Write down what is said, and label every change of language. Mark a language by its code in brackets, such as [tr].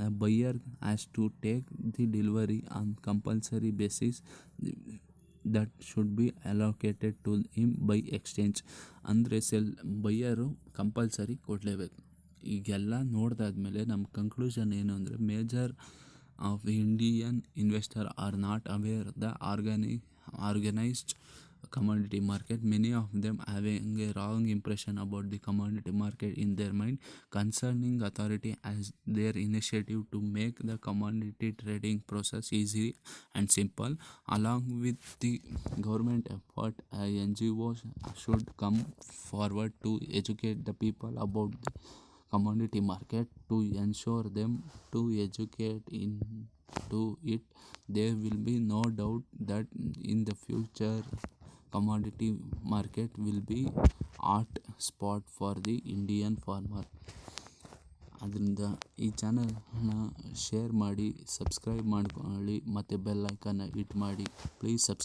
[en] Buyer has to take the delivery on compulsory basis that should be allocated to him by exchange. [kn] ಅಂದರೆ buyer compulsory ಕೊಡಲೇಬೇಕು. ಈಗೆಲ್ಲ ನೋಡಿದಾದ್ಮೇಲೆ ನಮ್ಮ conclusion ಏನು ಅಂದರೆ [en] Major of Indian investor are not aware the organized commodity market. Many of them having a wrong impression about the commodity market in their mind. Concerning authority as their initiative to make the commodity trading process easy and simple. Along with the government effort, NGOs should come forward to educate the people about the commodity market. To ensure them to educate into it, there will be no doubt that in the future commodity market will be hot spot for the Indian farmer. [kn] ಅದರಿಂದ ಈ ಚಾನಲ್ನ share ಮಾಡಿ, subscribe ಮಾಡ್ಕೊಳ್ಳಿ ಮತ್ತು bell ಐಕನ್ನ hit ಮಾಡಿ. Please subscribe.